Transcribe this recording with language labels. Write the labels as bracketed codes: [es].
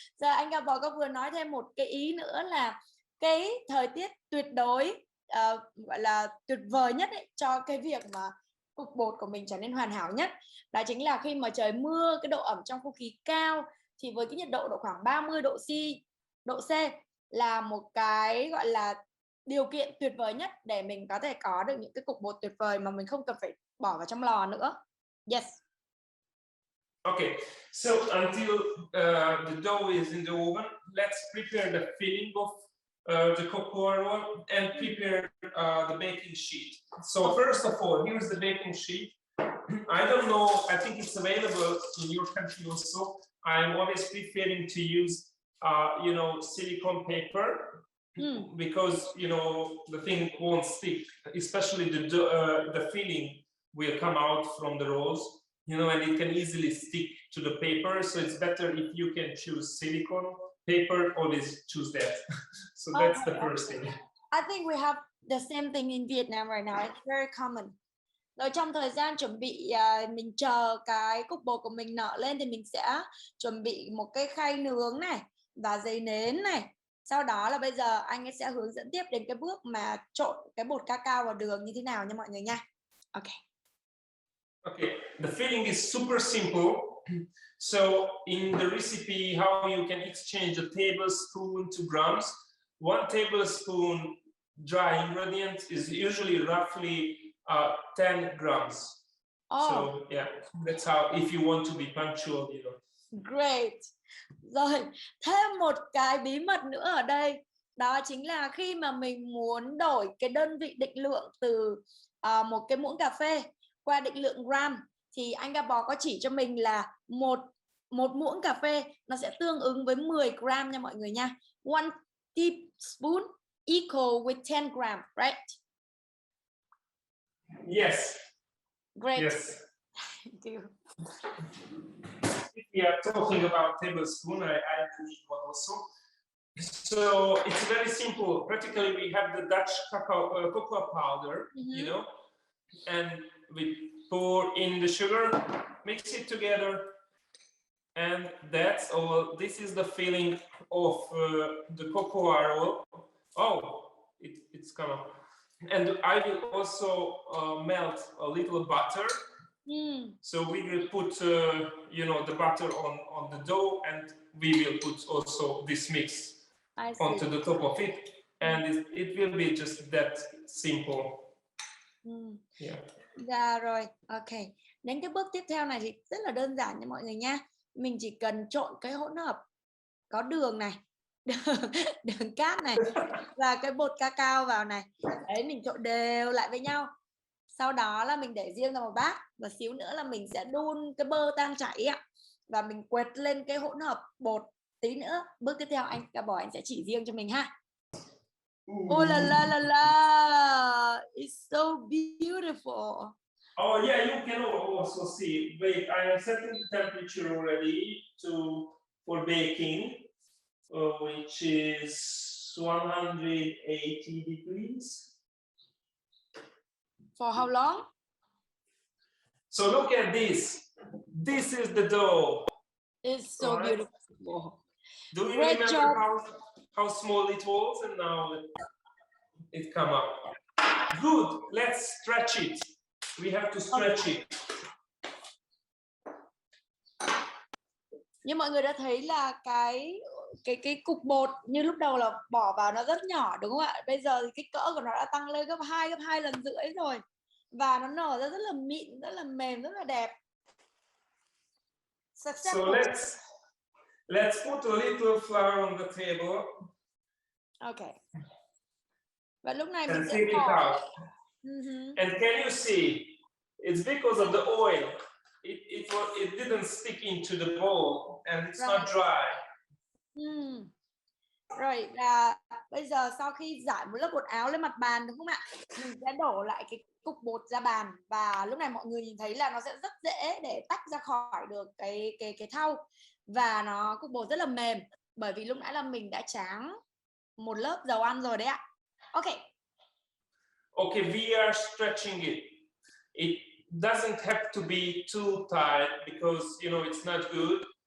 [vi] Giờ anh Gabor có vừa nói thêm một cái ý nữa là cái thời tiết tuyệt đối gọi là tuyệt vời nhất ấy, cho cái việc mà cục bột của mình trở nên hoàn hảo nhất, đó chính là khi mà trời mưa, cái độ ẩm trong không khí cao, thì với cái nhiệt độ khoảng 30 độ C là một cái gọi là điều kiện tuyệt vời nhất để mình có thể có được những cái cục bột tuyệt vời mà mình không cần phải bỏ vào trong lò nữa. [en] Yes. Okay, so until the dough is in the oven, let's prepare the filling of the cocoa roll and prepare the baking sheet. So first of all, here's the baking sheet. I don't know, I think it's available in your country also. I'm always preferring to use, silicone paper because, the thing won't stick, especially the filling will come out from the rolls. And it can easily stick to the paper, so it's better if you can choose silicone paper, always choose that. So that's the first thing. I think we have the same thing in Vietnam right now. It's very common. [vi] Rồi trong thời gian chuẩn bị mình chờ cái cục bột của mình nở lên thì mình sẽ chuẩn bị một cái khay nướng này và giấy nến này. Sau đó là bây giờ anh ấy sẽ hướng dẫn tiếp đến cái bước mà trộn cái bột cacao vào đường như thế nào nha mọi người nha. [en] Okay. Okay, the filling is super simple. So in the recipe, how you can exchange a tablespoon to grams. 1 tablespoon dry ingredient is usually roughly 10 grams. So yeah, that's how, if you want to be punctual, Great. [vi] Rồi, thêm một cái bí mật nữa ở đây, đó chính là khi mà mình muốn đổi cái đơn vị định lượng từ một cái muỗng cà phê qua định lượng gram thì anh Gabor có chỉ cho mình là một muỗng cà phê nó sẽ tương ứng với 10 gram nha mọi người nha. [en] 1 teaspoon equal with 10 gram, right? Yes. Great. Yes. Thank you. If we are talking about tablespoon, I use one also. So it's very simple. Practically, we have the Dutch cocoa powder, and we pour in the sugar, mix it together, and that's all. This is the filling of the cocoa roll. Oh, it's come up. And I will also melt a little butter. So we will put, the butter on the dough, and we will put also this mix onto the top of it, and it will be just that simple. Yeah. [vi] Dạ rồi, ok. Đến cái bước tiếp theo này thì rất là đơn giản nha mọi người nha. Mình chỉ cần trộn cái hỗn hợp có đường này, đường cát này và cái bột cacao vào này. Đấy, mình trộn đều lại với nhau. Sau đó là mình để riêng ra một bát và xíu nữa là mình sẽ đun cái bơ tan chảy ạ. Và mình quệt lên cái hỗn hợp bột tí nữa. Bước tiếp theo anh Gabor anh sẽ chỉ riêng cho mình ha. [en] Oh la la la la, it's so beautiful. Oh yeah, you can also see. Wait, I am setting the temperature already for baking, which is 180 degrees. For how long? So look at this. This is the dough. It's so beautiful. Do you remember how small it was, and now it come up? Good. Let's stretch it. We have to stretch it. [vi] Như mọi người đã thấy là cái cục bột như lúc đầu là bỏ vào nó rất nhỏ đúng không ạ? Bây giờ thì cái cỡ của nó đã tăng lên gấp 2 lần rưỡi rồi. Và nó nở ra rất là mịn, rất là mềm, rất là đẹp. [en] So let's put a little flour on the table. [vi] Okay. Và lúc này mình [en] And take it out. And can you see? It's because of the oil. It didn't stick into the bowl, and it's not dry. [vi] Rồi, và bây giờ sau khi rải một lớp bột áo lên mặt bàn đúng không ạ? Mình sẽ đổ lại cái cục bột ra bàn và lúc này mọi người nhìn thấy là nó sẽ rất dễ để tách ra khỏi được cái thau và nó cục bột rất là mềm bởi vì lúc nãy là mình đã tráng một lớp dầu ăn rồi đấy ạ. [en] Okay. Okay, we are stretching it. It doesn't have to be too tight because it's not good.